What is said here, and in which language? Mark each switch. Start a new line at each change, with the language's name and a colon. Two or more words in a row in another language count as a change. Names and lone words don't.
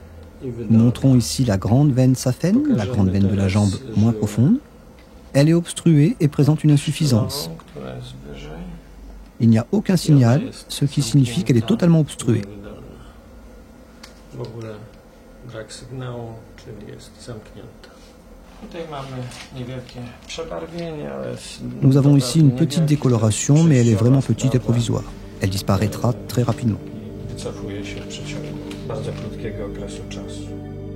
French: Nous montrons ici la grande veine saphène, la grande veine de la jambe moins profonde. Elle est obstruée et présente une insuffisance. Il n'y a aucun signal, ce qui signifie qu'elle est totalement obstruée.
Polish: brak sygnału, czyli jest zamknięta. Tutaj mamy niewielkie przebarwienie, ale...
French: Nous avons ici une petite décoloration, mais elle est vraiment petite et provisoire. Elle disparaîtra très rapidement.
Polish: Wycofuje się w przeciągu bardzo krótkiego okresu czasu.